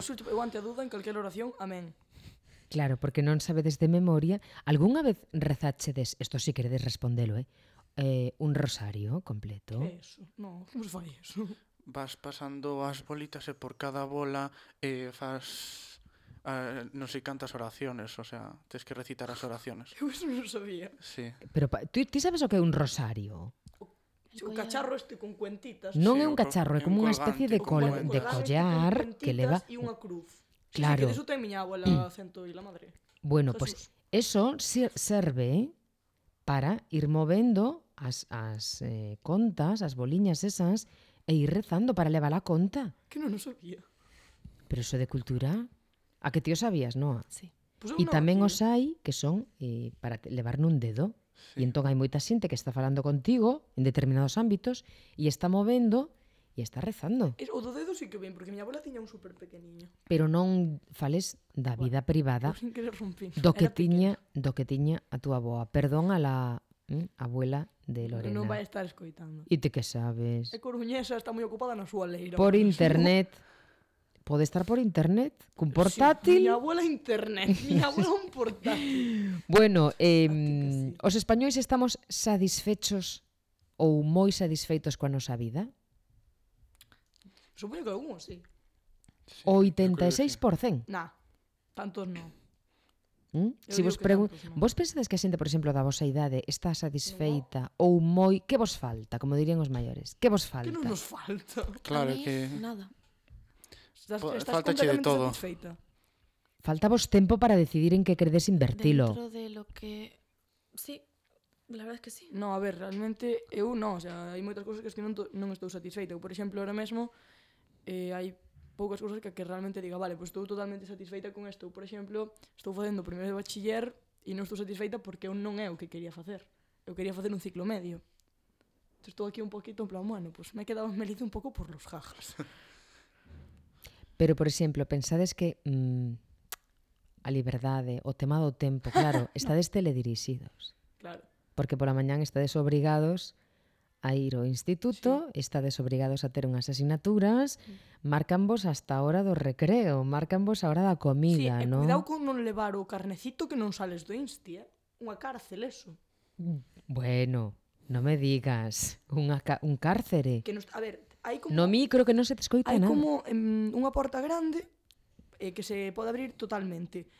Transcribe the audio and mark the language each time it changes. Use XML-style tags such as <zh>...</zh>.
<gl>Eu, xucho, eu ante a dúda en calquera oración, amén. Claro, porque non sabedes de memoria. Algúna vez rezachedes, esto si queredes respondelo, un rosario completo. Que eso, no, como se fai eso? Vas pasando as bolitas e por cada bola faz... non sei cantas oraciones, o sea, tens que recitar as oraciones. Eu eso non sabía. Sí. Pero ti sabes o que é un rosario? O cacharro este con cuentitas. Non é un cacharro, é como unha especie de de collar que leva... E unha cruz. Claro. Que deso ten miña abuela, acento e la madre. Bueno, pois eso serve para ir movendo as contas, as boliñas esas, e ir rezando para levar a conta. Que non o sabía. Pero eso de cultura... A que ti o sabías, Noa? Sí. E tamén os hai que son para levar nun dedo. Sí. E entón hai moita xente que está falando contigo en determinados ámbitos e está movendo e está rezando. O do dedo sí que ven, porque miña abuela tiña un super pequeniño. Pero non fales da vida, bueno, privada do que tiña a túa aboa.</gl> <es>Perdón a la abuela de Lorena.</es> <gl>Non vai estar escoitando. E te que sabes? É coruñesa, está moi ocupada na súa leira. Por internet. Sigo. Pode estar por internet, cun portátil. Sí, miña abuela internet, miña abuela un portátil. Bueno, os españois estamos satisfechos ou moi satisfeitos coa nosa vida? Supoño que algúns, sí. 86%. Nah, tantos non. Si vos vos pensades que a xente, por exemplo, da vosa idade está satisfeita ou moi... Que vos falta, como dirían os maiores? Que vos falta? Que non nos falta? Claro que... Nada. Estás falta completamente de todo. Satisfeita. Falta vos tempo para decidir en que queredes invertilo.</gl> <es>Dentro de lo que... Sí, la verdad es que sí.</es> <gl>No, a ver, realmente, eu non. O sea, hai moitas cousas que non estou satisfeita. Por exemplo, ahora mesmo, hai poucas cousas que realmente diga, vale, pues estou totalmente satisfeita con isto. Por exemplo, estou facendo primeiro de bachiller e non estou satisfeita porque eu non é o que quería facer. Eu quería facer un ciclo medio. Entón, estou aquí un poquito en plan, bueno, pues me he quedado melido un pouco por los jajas. Pero, por exemplo, pensades que... a liberdade, o tema do tempo, claro, estades teledirixidos. Claro. Porque pola mañán estades obrigados a ir ao instituto, sí. Estades obrigados a ter unhas asignaturas, sí. Marcanvos hasta a hora do recreo, marcanvos a hora da comida, sí, ¿no? Sí, cuidado con non levar o carnecito que non sales do insti, Unha cárcel, eso. Bueno, non me digas, un cárcere. Que no, a ver, hai como... No micro que non se te escoita nada. Hai como unha porta grande... que se pode abrir totalmente.</gl>